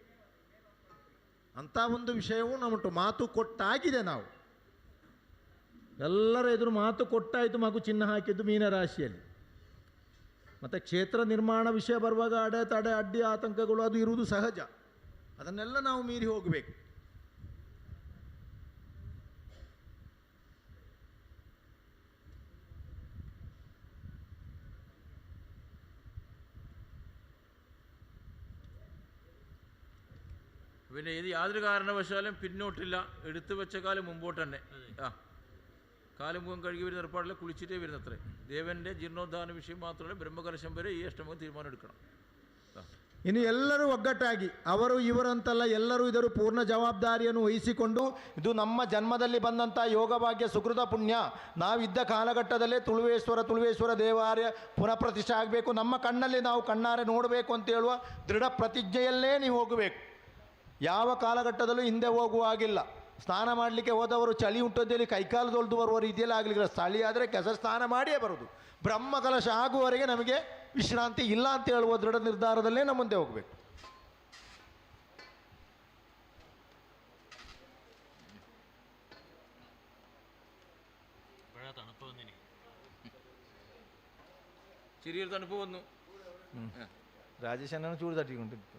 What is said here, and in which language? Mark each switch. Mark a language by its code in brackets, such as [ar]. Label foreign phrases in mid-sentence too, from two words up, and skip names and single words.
[kn] ಅಂಥ ಒಂದು ವಿಷಯವೂ ನಮ್ಮುಂಟು. ಮಾತು ಕೊಟ್ಟಾಗಿದೆ. ನಾವು ಎಲ್ಲರ ಎದುರು ಮಾತು ಕೊಟ್ಟಾಯಿತು. ಮಗು ಚಿನ್ನ ಹಾಕಿದ್ದು ಮೀನರಾಶಿಯಲ್ಲಿ. ಮತ್ತು ಕ್ಷೇತ್ರ ನಿರ್ಮಾಣ ವಿಷಯ ಬರುವಾಗ ಅಡೆತಡೆ, ಅಡ್ಡಿ ಆತಂಕಗಳು ಅದು ಇರುವುದು ಸಹಜ. ಅದನ್ನೆಲ್ಲ ನಾವು ಮೀರಿ ಹೋಗಬೇಕು. [ml] പിന്നെ ഇത് യാതൊരു കാരണവശാലും പിന്നോട്ടില്ല. എടുത്തു വെച്ച കാലം മുമ്പോട്ട് തന്നെ. കാലം മുഖം കഴുകി വരുന്ന ഏർപ്പാടില്ല, കുളിച്ചിട്ടേ വരുന്നത്രേ. ദേവൻ്റെ ജീർണോദ്ധാന വിഷയം മാത്രമല്ല, ബ്രഹ്മകലശം വരെ ഈ അഷ്ടമം തീരുമാനം എടുക്കണം. [kn] ಇನ್ನು ಎಲ್ಲರೂ ಒಗ್ಗಟ್ಟಾಗಿ, ಅವರು ಇವರಂತಲ್ಲ, ಎಲ್ಲರೂ ಇದರ ಪೂರ್ಣ ಜವಾಬ್ದಾರಿಯನ್ನು ವಹಿಸಿಕೊಂಡು ಇದು ನಮ್ಮ ಜನ್ಮದಲ್ಲಿ ಬಂದಂಥ ಯೋಗಭಾಗ್ಯ ಸುಕೃತ ಪುಣ್ಯ. ನಾವಿದ್ದ ಕಾಲಘಟ್ಟದಲ್ಲೇ ತುಳುವೇಶ್ವರ ದೇವಾಲಯ ಪುನಃ ಪ್ರತಿಷ್ಠೆ ಆಗಬೇಕು, ನಮ್ಮ ಕಣ್ಣಲ್ಲಿ ನಾವು ಕಣ್ಣಾರೆ ನೋಡಬೇಕು ಅಂತ ಹೇಳುವ ದೃಢ ಪ್ರತಿಜ್ಞೆಯಲ್ಲೇ ನೀವು ಹೋಗಬೇಕು. ಯಾವ ಕಾಲಘಟ್ಟದಲ್ಲೂ ಹಿಂದೆ ಹೋಗುವ ಹಾಗಿಲ್ಲ. ಸ್ನಾನ ಮಾಡಲಿಕ್ಕೆ ಹೋದವರು ಚಳಿ ಉಂಟಂತೇಳಿ ಕೈಕಾಲು ತೊಳೆದು ಬರುವ ರೀತಿಯಲ್ಲಿ ಆಗಲಿಲ್ಲ. ಚಳಿ ಆದರೆ ಕೆಸರು ಸ್ನಾನ ಮಾಡಿಯೇ ಬರೋದು. ಬ್ರಹ್ಮಕಲಶ ಆಗುವವರೆಗೆ ನಮಗೆ ವಿಶ್ರಾಂತಿ ಇಲ್ಲ ಅಂತ ಹೇಳುವ ದೃಢ ನಿರ್ಧಾರದಲ್ಲೇ ನಮ್ಮ ಮುಂದೆ ಹೋಗಬೇಕು. [ml] ചെറിയൊരു തണുപ്പ് വന്നു. രാജേഷ് അണ്ണാണ് ചൂട് തട്ടിക്കൊണ്ടിരിക്കുന്നത്.